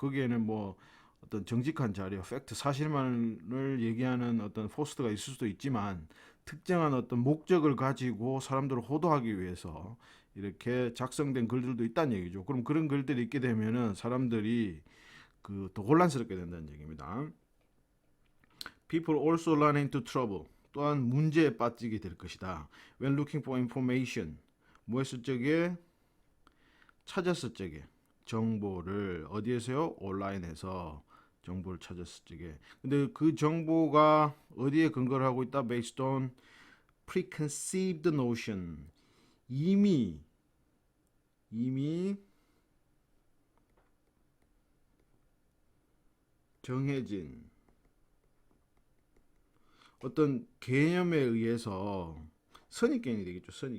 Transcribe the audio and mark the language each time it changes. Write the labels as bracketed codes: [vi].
[ko] 거기에는 뭐 어떤 정직한 자료, 팩트, 사실만을 얘기하는 어떤 포스트가 있을 수도 있지만 특정한 어떤 목적을 가지고 사람들을 호도하기 위해서 이렇게 작성된 글들도 있다는 얘기죠. 그럼 그런 글들이 있게 되면은 사람들이 더 혼란스럽게 된다는 얘기입니다. [en] People also run into trouble. [ko] 또한 문제에 빠지게 될 것이다. [en] When looking for information. [ko] 뭐 했을 적에? 찾았을 적에. 정보를 어디에서요? 온라인에서 정보를 찾았을 적에. 근데 그 정보가 어디에 근거를 하고 있다? [en] Based on preconceived notion. [ko] 이미 정해진 어떤 개념에 의해서 선입견이 되겠죠.